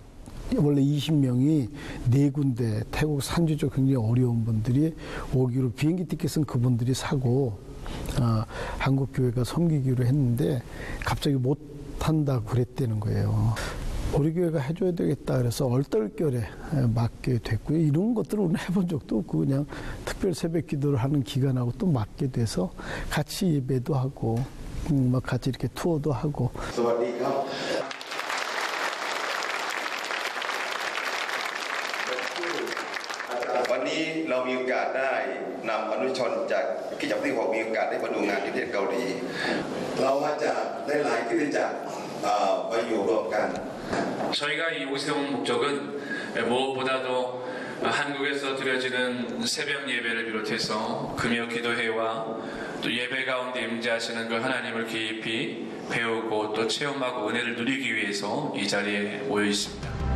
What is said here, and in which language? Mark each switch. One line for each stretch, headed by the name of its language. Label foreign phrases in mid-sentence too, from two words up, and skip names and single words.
Korean: 원래 20명이 4군데 태국 산지 쪽 굉장히 어려운 분들이 오기로 비행기 티켓은 그분들이 사고 한국교회가 섬기기로 했는데 갑자기 못 한다고 그랬다는 거예요. 우리 교회가 해줘야 되겠다 그래서 얼떨결에 맡게 됐고요. 이런 것들을 오늘 해본 적도 없고 그냥 특별 새벽 기도를 하는 기간하고 또 맡게 돼서 같이 예배도 하고 같이 이렇게 투어도 하고.
Thai: เรามีโอกาสได้นำอนุชนจากคริสตจักรที่6มีโอกาสได้มาดูงานที่ประเทศเกาหลีเรามาจากได้หลายคริสตจักรมาอยู่รวมกัน
Korean: 저희가 이 옷에 온 목적은 무엇보다도 한국에서 드려지는 새벽 예배를 비롯해서 금요 기도회와 또 예배 가운데 임재하시는 그 하나님을 깊이 배우고 또 체험하고 은혜를 누리기 위해서 이 자리에 모여 있습니다.